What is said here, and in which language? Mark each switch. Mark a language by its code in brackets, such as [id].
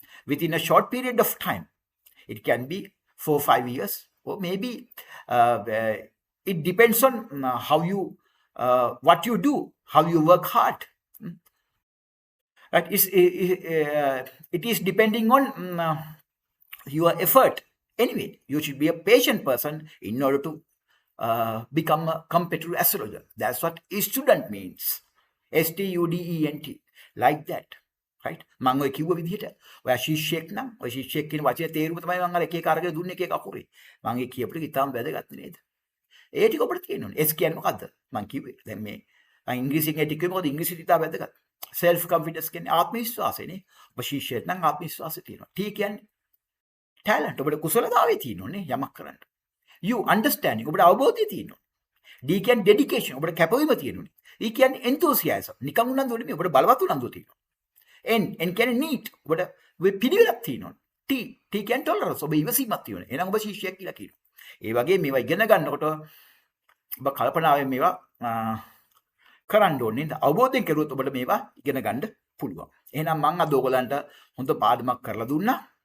[en] Within a short period of time, it can be 4 or 5 years, or maybe it depends on how you what you do, how you work hard. Right? It is depending on your effort. Anyway, you should be a patient person in order to become a competitive astrologer. That's what student means. STUDENT. Like that. right? [si] මම ඔය කිව්ව විදිහට ඔයා ශිෂ්‍යෙක් නම් ඔය ශිෂ්‍යෙක් කියන වචනේ තේරුම තමයි මම අර එක එක අරගෙන දුන්නේ එක එක අකුරේ. මම ඒ කියපු ටික ඉතාලම වැදගත් නේද? ඒ ටික ඔබට තියෙන්න ඕනේ. S කියන්නේ මොකද්ද? මම කිව්වේ. දැන් මේ මම ඉංග්‍රීසියෙන් ඒ ටික කිව්වේ මොකද ඉංග්‍රීසි ඉතාල වැදගත්. self confidence කියන්නේ ආත්ම විශ්වාසයනේ. ඔබ ශිෂ්‍යයෙක් නම් ආත්ම විශ්වාසය තියෙනවා. T කියන්නේ talent. ඔබට කුසලතාවය තියෙනෝනේ යමක් කරන්න. [en] You understanding. [si] ඔබට අවබෝධය තියෙනවා. D කියන්නේ dedication. ඔබට කැපවීම තියෙනෝනේ. E කියන්නේ enthusiasm. නිකන් උනන්දු නෙමෙයි. ඔබට බලවත් උනන්දුව තියෙනවා. N කියන්නේ neat. ඔබට පිළිවෙලක් තියෙනවා. T කියන්නේ tolerance. ඔබ ඉවසීමක් තියෙනවා. එහෙනම් ඔබ ශිෂ්‍යයෙක් කියලා කියනවා. ඒ වගේ මේවා ඉගෙන ගන්නකොට ඔබ කල්පනාවෙන් මේවා කරන්න ඕනේ. අවබෝධයෙන් කරුවොත් ඔබට මේවා ඉගෙන ගන්න පුළුවන්. එහෙනම් මම අද ඔයගලන්ට හොඳ පාඩමක් කරලා දුන්නා.